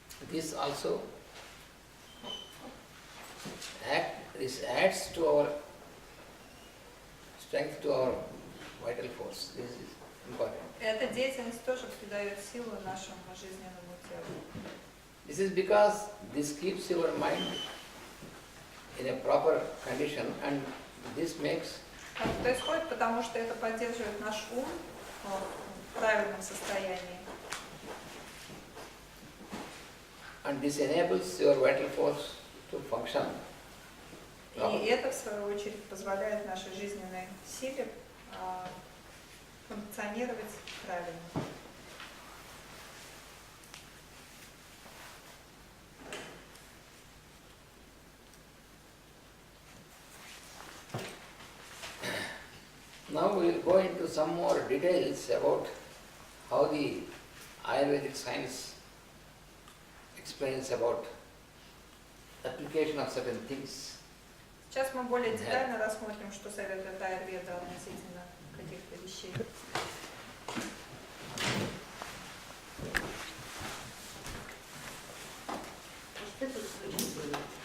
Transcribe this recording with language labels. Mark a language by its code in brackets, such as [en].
[en] This also this adds to our strength, to our vital force. This is important. [ru] Эта деятельность тоже придает силу нашему жизненному телу. [en] This is because this keeps your mind in a proper condition and this makes [ru] Так происходит, потому что это поддерживает наш ум в правильном состоянии. [en] and this enables your vital force to function. [ru] И это, в свою очередь, позволяет нашей жизненной силе функционировать правильно. [en] Now we will go into some more details about how the Ayurvedic science explains about application of certain things. [ru] Сейчас мы более детально рассмотрим, что советует аюрведа относительно каких-то вещей. Что тут случилось?